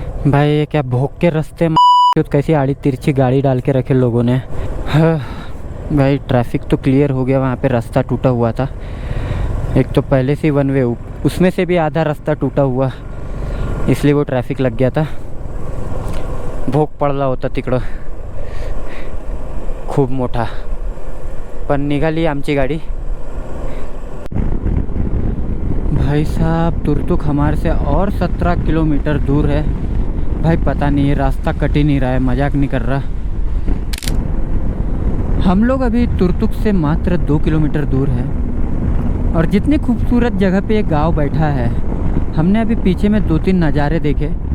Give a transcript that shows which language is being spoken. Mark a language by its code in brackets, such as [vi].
[hi] भाई ये क्या भोग के रास्ते में कैसी आड़ी तिरछी गाड़ी डाल के रखे लोगों ने। हाँ भाई ट्रैफिक तो क्लियर हो गया, वहाँ पे रास्ता टूटा हुआ था। एक तो पहले से 1 वे, उसमें से भी आधा रास्ता टूटा हुआ, इसलिए वो ट्रैफिक लग गया था। [mr] भोग पडला होता तिकडं खूप मोठा, पण निघाली आमची गाड़ी। [hi] भाई साहब तुर्तुक हमारे से और 17 किलोमीटर दूर है। भाई पता नहीं ये रास्ता कट ही नहीं रहा है, मजाक नहीं कर रहा। हम लोग अभी तुर्तुक से मात्र 2 किलोमीटर दूर है और जितनी खूबसूरत जगह पे एक गांव बैठा है, हमने अभी पीछे में 2-3 नज़ारे देखे।